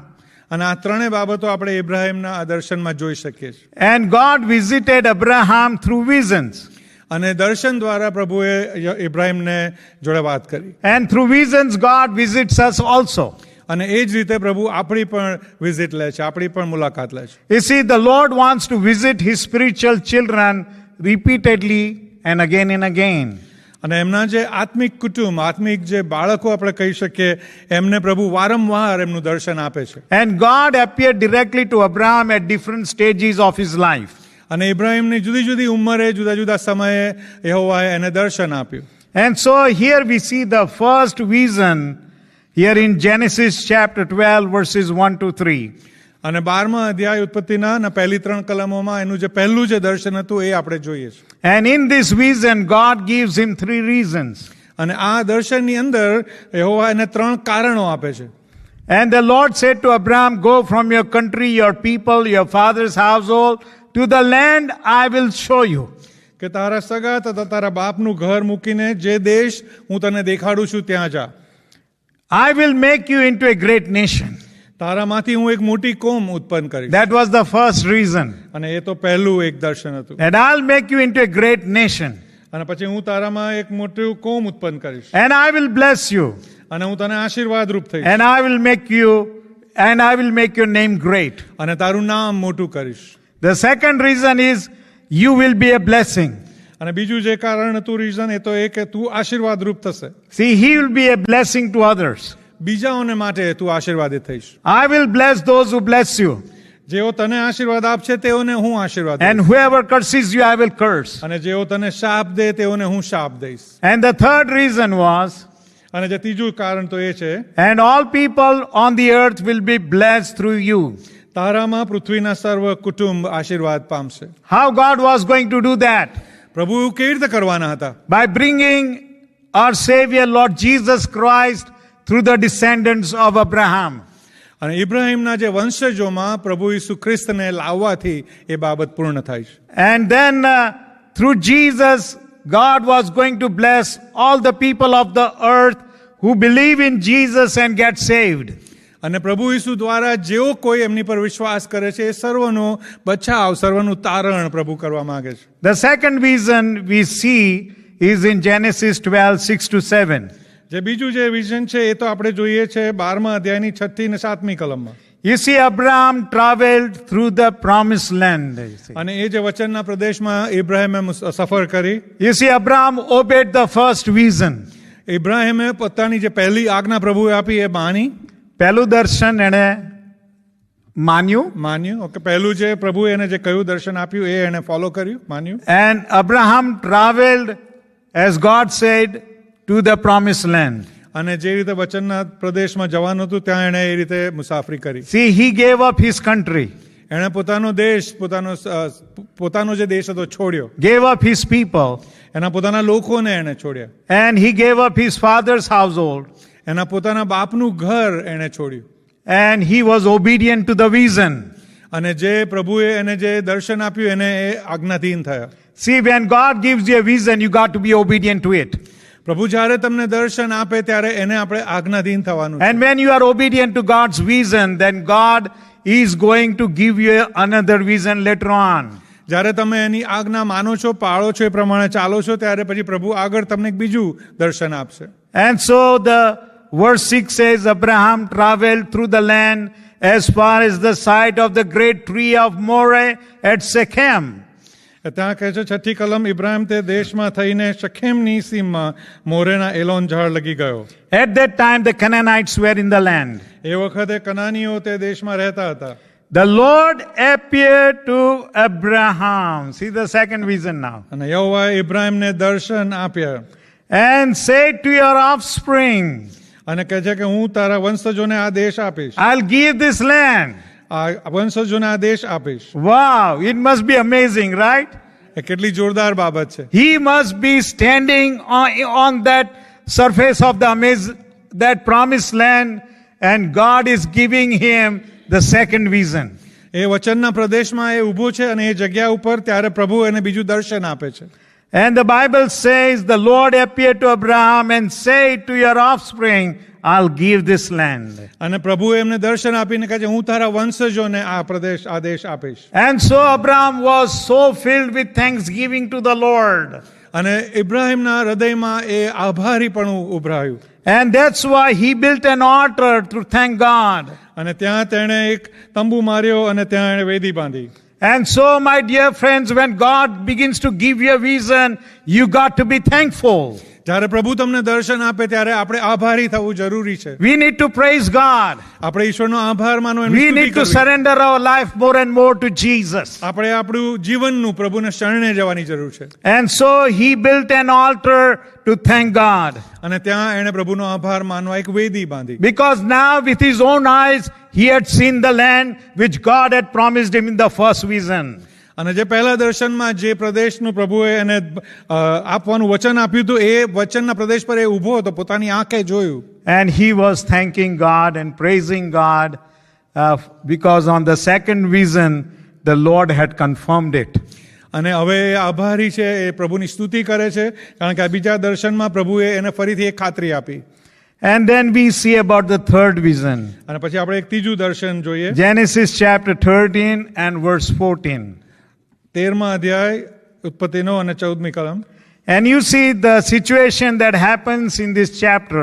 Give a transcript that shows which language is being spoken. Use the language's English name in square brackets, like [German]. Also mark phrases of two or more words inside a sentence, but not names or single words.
[Gujarati] અને આ ત્રણેય બાબતો આપણે ઇબ્રાહીમના આ દર્શનમાં જોઈ શકીએ છીએ. [English] And God visited Abraham through visions. [Gujarati] અને દર્શન દ્વારા પ્રભુએ ઇબ્રાહીમને જોડે વાત કરી. [English] And through visions God visits us also. [Gujarati] અને એ જ રીતે પ્રભુ આપણી પણ વિઝિટ લે છે, આપણી પણ મુલાકાત લે છે. [English] You see, the Lord wants to visit his spiritual children repeatedly and again. [Gujarati] અને એમના જે આત્મિક કુટુંબ, આત્મિક જે બાળકો આપણે કહી શકીએ, એમને પ્રભુ વારંવાર એમનું દર્શન આપે છે. [English] And God appeared directly to Abraham at different stages of his life. [Gujarati] અને ઇબ્રાહીમની જુદી જુદી ઉંમરે જુદા જુદા સમયે યહોવાએ એને દર્શન આપ્યું. [English] And so here we see the first vision here in Genesis chapter 12 verses 1 to 3. [Gujarati] અને 12મા અધ્યાય ઉત્પત્તિના પહેલી 3 કલમોમાં એનું જે પહેલું જે દર્શન હતું એ આપણે જોઈએ છીએ. [English] And in this vision God gives him 3 reasons. [Gujarati] અને આ દર્શનની અંદર યહોવા એને 3 કારણો આપે છે. [English] And the Lord said to Abraham, go from your country, your people, your father's household to the land I will show you. [Gujarati] કે તારા સગા તથા તારા બાપનું ઘર મૂકીને જે દેશ હું તને દેખાડું છું ત્યાં જા. [English] I will make you into a great nation. [Gujarati] તારામાંથી હું એક મોટી કોમ ઉત્પન્ન કરીશ. [English] That was the first reason. [Gujarati] અને એ તો પહેલું એક દર્શન હતું. [English] That I'll make you into a great nation. [Gujarati] અને પછી હું તારામાં એક મોટું કોમ ઉત્પન્ન કરીશ. [English] And I will bless you. [Gujarati] અને હું તને આશીર્વાદ રૂપ થઈશ. [English] And I will make your name great. [Gujarati] અને તારું નામ મોટું કરીશ. [English] The second reason is you will be a blessing. [Gujarati] અને બીજું જે કારણ હતું રીઝન એ તો એ કે તું આશીર્વાદ રૂપ થશે. [English] See, he will be a blessing to others. [Gujarati] બીજાઓને માટે તું આશીર્વાદિત થઈશ. [English] I will bless those who bless you. [Gujarati] જેઓ તને આશીર્વાદ આપશે તેઓને હું આશીર્વાદ [English] And whoever curses you, I will curse. [Gujarati] અને જેઓ તને શાપ દે તેઓને હું શાપ દઈશ. [English] And the third reason was, [Gujarati] અને જે ત્રીજું કારણ તો એ છે, [English] and all people on the earth will be blessed through you. [Gujarati] તારામાં પૃથ્વીના સર્વ કુટુંબ આશીર્વાદ પામશે. [English] How God was going to do that? [Gujarati] પ્રભુ કેવી રીતે કરવાના હતા? [English] By bringing our Savior, Lord Jesus Christ, through the descendants of Abraham. [Gujarati] અને ઇબ્રાહીમના જે વંશજોમાં પ્રભુ ઈસુ ખ્રિસ્તને લાવવાથી એ બાબત પૂર્ણ થાય છે. [English] And then through Jesus, God was going to bless all the people of the earth who believe in Jesus and get saved. [Gujarati] અને પ્રભુ ઈસુ દ્વારા જેઓ કોઈ એમની પર વિશ્વાસ કરે છે એ સર્વનો બચાવ, સર્વનું તારણ પ્રભુ કરવા માંગે છે. [English] The second reason we see is in Genesis 12:6-7. [Gujarati] જે બીજું જે વિઝન છે એ તો આપણે જોઈએ છે 12મા અધ્યાયની 6થી ને 7મી કલમમાં. [English] You see, Abraham traveled through the promised land. [Gujarati] અને એ જે વચનના પ્રદેશમાં ઇબ્રાહીમે સફર કરી. [English] You see, Abraham obeyed the first vision. [Gujarati] ઇબ્રાહીમે પોતાની જે પહેલી આજ્ઞા પ્રભુએ આપી એ માની. પહેલું દર્શન એણે માન્યું. ઓકે, પહેલું જે પ્રભુએ એને જે કયું દર્શન આપ્યું એ એને ફોલો કર્યું, માન્યું. [English] And Abraham traveled, as God said, to the promised land. [Gujarati] અને જે રીતે વચનના પ્રદેશમાં જવાનું હતું ત્યાં એણે એ રીતે મુસાફરી કરી. [English] See, he gave up his country. [Gujarati] એણે પોતાનો દેશ, પોતાનો જે દેશ હતો છોડ્યો. [English] Gave up his people. [Gujarati] એના પોતાના લોકોને એણે છોડ્યા. [English] And he gave up his father's household. [Gujarati] એના પોતાના બાપનું ઘર એણે છોડ્યું. [English] And he was obedient to the vision. [Gujarati] અને જે પ્રભુએ એને જે દર્શન આપ્યું એને એ આજ્ઞાધીન થયા. [English] See, when God gives you a vision, you got to be obedient to it. [Gujarati] પ્રભુ જ્યારે તમને દર્શન આપે ત્યારે એને આપણે આજ્ઞાધીન થવાનું. [English] And when you are obedient to God's vision, then God is going to give you another vision later on. [Gujarati] જ્યારે તમે એની આજ્ઞા માનો છો, પાળો છો, એ પ્રમાણે ચાલો છો, ત્યારે પછી પ્રભુ આગળ તમને એક બીજું દર્શન આપશે. [English] And so the verse 6 says, Abraham traveled through the land as far as the site of the great tree of Moreh at Shechem. [Gujarati] ત્યાં કહે છે 6ઠી કલમ, ઇબ્રાહીમ તે દેશમાં થઈને શેખેમની સીમમાં મોરેના એલોન ઝાડ લગી ગયો. [English] At that time the Canaanites were in the land. [Gujarati] એ વખતે કનાનીઓ તે દેશમાં રહેતા હતા. [English] The Lord appeared to Abraham. See the second vision now. [Gujarati] અને યહોવાએ ઇબ્રાહીમને દર્શન આપ્યા. [English] And said to your offspring, [Gujarati] અને કહે છે કે હું તારા વંશજોને આ દેશ આપીશ. [English] I'll give this land. [Gujarati] આ વંશજોને આ દેશ આપીશ. [English] Wow, it must be amazing, right? [Gujarati] એ કેટલી જોરદાર બાબત છે. [English] He must be standing on that surface of that promised land, and God is giving him the second vision. [Gujarati] એ વચનના પ્રદેશમાં એ ઊભો છે અને એ જગ્યા ઉપર ત્યારે પ્રભુ એને બીજું દર્શન આપે છે. [English] And the Bible says the Lord appeared to Abraham and said to your offspring, I'll give this land. [Gujarati] અને પ્રભુએ એમને દર્શન આપીને કહે છે હું તારા વંશજોને આ પ્રદેશ, આ દેશ આપીશ. [English] And so Abraham was so filled with thanksgiving to the Lord. [Gujarati] અને ઇબ્રાહીમના હૃદયમાં એ આભારીપણું ઉભરાયું. [English] And that's why he built an altar to thank God. [Gujarati] અને ત્યાં તેણે એક તંબુ માર્યો અને ત્યાં એણે વેદી બાંધી. [English] And so, my dear friends, when God begins to give you a vision, you got to be thankful. [Gujarati] જ્યારે પ્રભુ તમને દર્શન આપે ત્યારે આપણે આભારી થવું જરૂરી છે. [English] We need to praise God. [Gujarati] આપણે ઈશ્વરનો આભાર માનવો, એની [English] We [Gujarati] સ્તુતિ [English] need to [Gujarati] કરવી. [English] surrender our life more and more to Jesus. [Gujarati] આપણે આપણું જીવનનું પ્રભુને શરણે જવાની જરૂર છે. [English] And so he built an altar to thank God. [Gujarati] અને ત્યાં એણે પ્રભુનો આભાર માનવા એક વેદી બાંધી. [English] Because now with his own eyes he had seen the land which God had promised him in the first vision. [Gujarati] અને જે પહેલા દર્શનમાં જે પ્રદેશનું પ્રભુએ એને આપવાનું વચન આપ્યું હતું એ વચનના પ્રદેશ પર એ ઊભો હતો, પોતાની આંખે જોયું. [English] And he was thanking God and praising God because on the second vision the Lord had confirmed it. [Gujarati] અને હવે એ આભારી છે, એ પ્રભુની સ્તુતિ કરે છે, કારણ કે આ બીજા દર્શનમાં પ્રભુએ એને ફરીથી એક ખાતરી આપી. [English] And then we see about the third vision. [Gujarati] અને પછી આપણે એક ત્રીજું દર્શન જોઈએ. [English] Genesis chapter 13 and verse 14. [Gujarati] 13મા અધ્યાય ઉત્પત્તિનો અને 14મી કલમ. [English] And you see the situation that happens in this chapter.